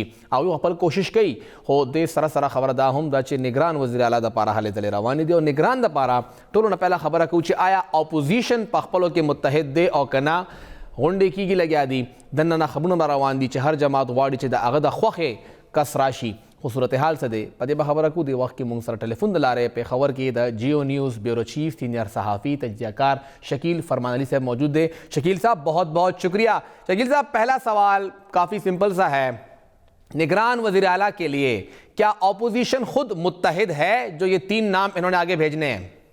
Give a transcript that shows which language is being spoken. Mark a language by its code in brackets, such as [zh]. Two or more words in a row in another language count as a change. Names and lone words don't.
[ps] هغوی خپل کوشش کوي خو دې سره سره خبره دا هم ده چې نگران وزیر اعلیٰ دپاره هلې ځلې روانې دي او نگران دپاره ټولو نه پهله خبره کوو چې آیا اپوزیشن په خپلو کې متحد دی او که نه؟ غونډې کېږي لګیا دي، دننه نه خبرونه به روان دي چې هر جماعت غواړي چې د هغه د خوښې کس راشي. خو صورتحال څه دی په دې به خبره کوو. د وخت کې موږ سره ټلیفون د لارې پېښور کې د جیو نیوز [en] bureau chief [ps] سینئر صحافی تجزیہ کار شکیل فرمان علی صاحب [ur] موجود ہے. شکیل صاحب بہت بہت شکریہ. شکیل صاحب پہلا سوال کافی سمپل سا ہے، نگران وزیر اعلیٰ کے لیے کیا اپوزیشن خود متحد ہے جو یہ 3 نام انہوں نے آگے بھیجنے ہیں؟